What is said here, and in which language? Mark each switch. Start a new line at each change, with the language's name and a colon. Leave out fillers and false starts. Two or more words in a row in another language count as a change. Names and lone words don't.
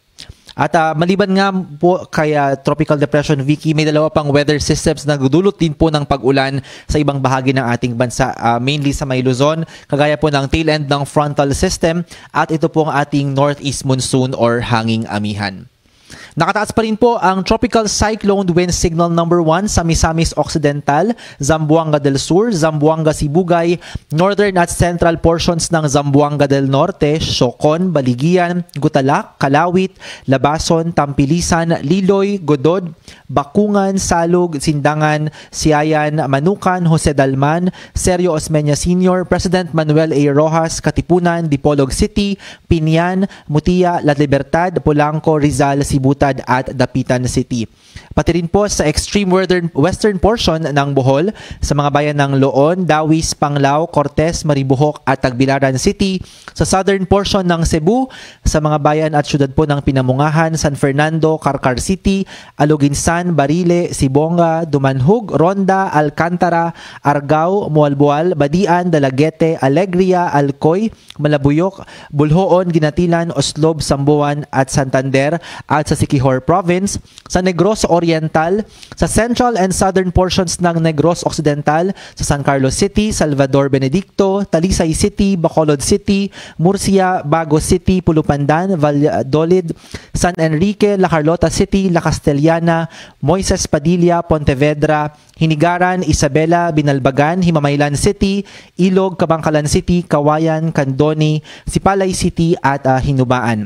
Filipino: At maliban nga po kay Tropical Depression Vicky, may dalawa pang
English: weather systems
Filipino: na nagdudulot din po ng pag-ulan sa ibang bahagi ng ating bansa, mainly sa may Luzon, kagaya po ng
English: tail end
Filipino: ng
English: frontal system
Filipino: at ito po ang ating
English: northeast monsoon
Filipino: or hanging amihan. Nakataas pa rin po ang
English: Tropical Cyclone Wind Signal number 1
Filipino: sa Misamis Occidental, Zamboanga del Sur, Zamboanga Sibugay, northern at
English: central portions
Filipino: ng Zamboanga del Norte, Socon, Baligian, Gutalak, Kalawit, Labason, Tampilisan, Liloy, Godod, Bakungan, Salug, Sindangan, Siayan, Manukan, Jose Dalman, Sergio Osmeña Sr., President Manuel A. Rojas, Katipunan, Dipolog City, Pinian, Mutia, La Libertad, Polanco, Rizal, Sibutad at Dapitan City. Pati rin po sa
English: extreme western portion
Filipino: ng Bohol, sa mga bayan ng Loon, Dawis, Panglao, Cortes, Maribojoc at Tagbilaran City, sa
English: southern portion
Filipino: ng Cebu, sa mga bayan at syudad po ng Pinamungahan, San Fernando, Carcar City, Aluginsan, Barile, Sibonga, Dumanhug, Ronda, Alcantara, Argao, Mualboal, Badian, Dalaguete, Alegria, Alcoy, Malabuyok, Bulhoon, Ginatilan, Oslob, Sambuan at Santander at sa Siquijor Province, sa Negros Oriental, sa
English: central and southern portions
Filipino: ng Negros Occidental, sa San Carlos City, Salvador Benedicto, Talisay City, Bacolod City, Murcia, Bago City, Pulupandan, Valladolid, San Enrique, La Carlota City, La Castellana, Moises Padilla, Pontevedra, Hinigaran, Isabela, Binalbagan, Himamaylan City, Ilog, Kabangkalan City, Kawayan, Candoni, Sipalay City at Hinubaan.